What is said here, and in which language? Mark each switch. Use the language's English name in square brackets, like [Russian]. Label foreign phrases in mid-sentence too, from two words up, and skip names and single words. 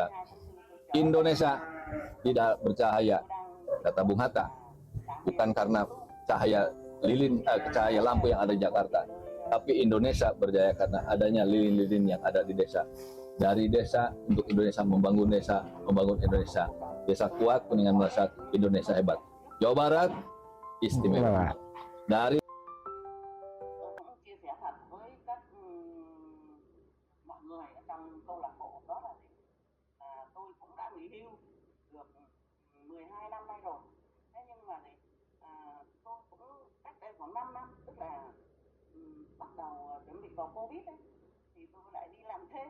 [Indonesian] Indonesia tidak bercahaya, kata Bung Hatta, bukan karena cahaya cahaya lampu yang ada di Jakarta, tapi Indonesia berjaya karena adanya lilin-lilin yang ada di desa. Dari desa untuk Indonesia, membangun Indonesia. Desa kuat, Kuningan melesat, Indonesia hebat. Jawa Barat istimewa. Dari [Vietnamese] chia sẻ thật với các mọi người ở trong câu lạc bộ đó là tôi cũng đã nghỉ hưu được 12 năm nay rồi. Thế nhưng mà tôi cũng cách đây khoảng 5 năm, tức là bắt đầu chuẩn bị vào Covid ấy, thì tôi lại đi làm thêm.